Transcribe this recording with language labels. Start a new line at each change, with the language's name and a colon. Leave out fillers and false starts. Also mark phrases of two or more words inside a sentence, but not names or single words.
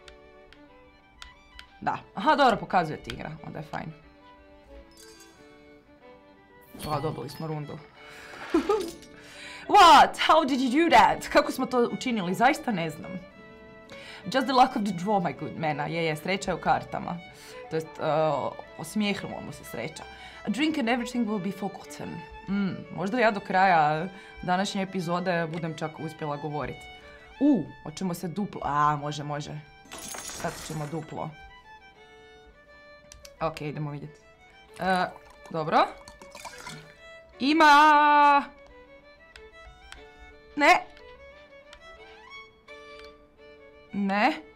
Croatian: Da. Aha, dobro, pokazuje ti igra. Onda je fajn. Dobili smo rundu.
English: What? How did you do that?
Croatian: Kako smo to učinili? Zaista ne znam.
English: Just the luck of the draw, my good man.
Croatian: Je, sreća je u kartama. To jest, osmijehnulo mu se sreća.
English: A drink and everything will be forgotten.
Croatian: Možda ja do kraja današnje epizode budem čak uspjela govoriti. Hoćemo se duplo. Može. Sad ćemo duplo. Ok, idemo vidjeti. Dobro. Ima... Ne.